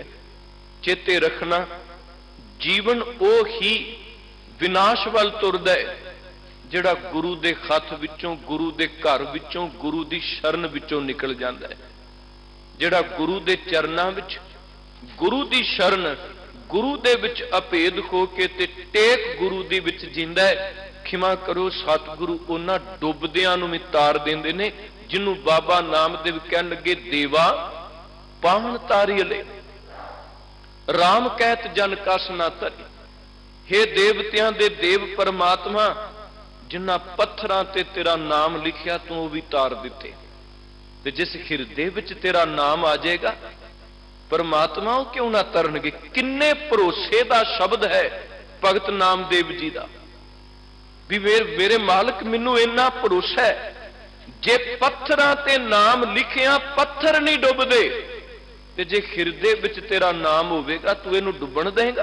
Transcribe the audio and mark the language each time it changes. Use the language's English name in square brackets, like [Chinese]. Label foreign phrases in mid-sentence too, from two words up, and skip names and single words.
[Punjabi] ਚੇਤੇ ਰੱਖਣਾ ਜੀਵਨ ਓ ਹੀ ਵਿਨਾਸ਼ ਵੱਲ ਤੁਰਦਾ ਹੈ ਜਿਹੜਾ ਗੁਰੂ ਦੇ ਹੱਥ ਵਿਚੋਂ, ਗੁਰੂ ਦੇ ਘਰ ਵਿਚੋਂ, ਗੁਰੂ ਦੀ ਸ਼ਰਨ ਵਿਚੋਂ ਨਿਕਲ ਜਾਂਦਾ ਹੈ। ਜਿਹੜਾ ਗੁਰੂ ਦੇ ਚਰਨਾਂ ਵਿਚ, ਗੁਰੂ ਦੀ ਸ਼ਰਨ, ਗੁਰੂ ਦੇ ਵਿਚ ਅਭੇਦ ਖੋ ਕੇ ਤੇ ਟੇਕ ਗੁਰੂ ਦੀ ਵਿਚ ਜੀਂਦਾ ਹੈ। ਖਿਮਾ ਕਰੋ ਸਤਿਗੁਰੂ ਉਨ੍ਹਾਂ ਡੁੱਬਦਿਆਂ ਨੂੰ ਭੀ ਤਾਰ ਦੇਂਦੇ ਨੇ ਜਿਨ੍ਹਾਂ ਬਾਬਾ ਨਾਮਦੇਵ ਕਹਿਣ ਲੱਗੇ ਦੇਵਾ ਪਾਵਨ ਤਾਰੀਅਲੇ ਰਾਮ ਕਹਤ ਜਨ ਕਸ ਨਾ ਤਰੀ। ਹੇ ਦੇਵਤਿਆਂ ਦੇ ਦੇਵ ਪਰਮਾਤਮਾ ਜਿਨ੍ਹਾਂ ਪੱਥਰਾਂ ਤੇ ਤੇਰਾ ਨਾਮ ਲਿਖਿਆ ਤੂੰ ਉਹ ਭੀ ਤਾਰ ਦਿੱਤੇ, ਤੇ ਜਿਸ ਹਿਰਦੇ ਵਿਚ ਤੇਰਾ ਨਾਮ ਆ ਜਾਏਗਾ ਪਰਮਾਤਮਾ ਉਹ ਕਿਉਂ ਨਾ ਤਰਨਗੇ। ਕਿੰਨੇ ਭਰੋਸੇ ਦਾ ਸ਼ਬਦ ਹੈ ਭਗਤ ਨਾਮਦੇਵ ਜੀ ਦਾ ਭੀ ਮੇਰੇ ਮਾਲਕ ਮੈਨੂੰ ਇੰਨਾ ਭਰੋਸਾ ਹੈ ਜੇ ਪੱਥਰਾਂ ਤੇ ਨਾਮ ਲਿਖਿਆ ਪੱਥਰ ਨਹੀਂ ਡੁੱਬਦੇ, ਤੇ ਜੇ ਹਿਰਦੇ ਵਿਚ ਤੇਰਾ ਨਾਮ ਹੋਵੇਗਾ ਤੂੰ ਇਹਨੂੰ ਡੁੱਬਣ ਦੇਵੇਗਾ?